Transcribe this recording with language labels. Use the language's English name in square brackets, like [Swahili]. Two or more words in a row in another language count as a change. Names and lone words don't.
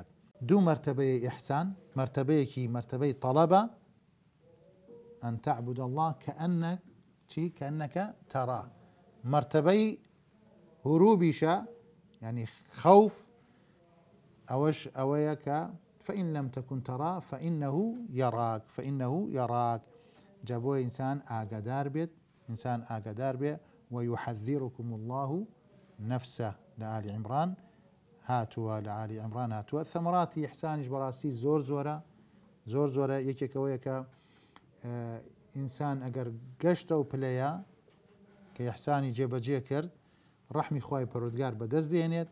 [Central Kurdish] دوو مەرتەبەی ئیحسان، مەرتەبەیەکی مەرتەبەی تەڵەبە، [Arabic] ئەن تەعبود الله کەئەنەکە تەراه. [Central Kurdish] مەرتەبەی هروبیشە یعنی خەوف، ئەوەش ئەوەیە کە [Arabic] فإن لم تكن ترى فإنه يراك. [Central Kurdish] جا بۆ ئینسان ئاگادار بێ [Arabic] ويحذركم الله نفسه [Central Kurdish] لە ئالی عیمران هاتووە. ثەمەراتی ئیحسانیش بەڕاستی زۆر زۆرە. یەکێکەوەیە کە ئینسان ئەگەر گەشتە و پلەیە کە ئیحسانی جێبەجێ کرد ڕەحمی خوای پەروەردگار بەدەست دێنێت.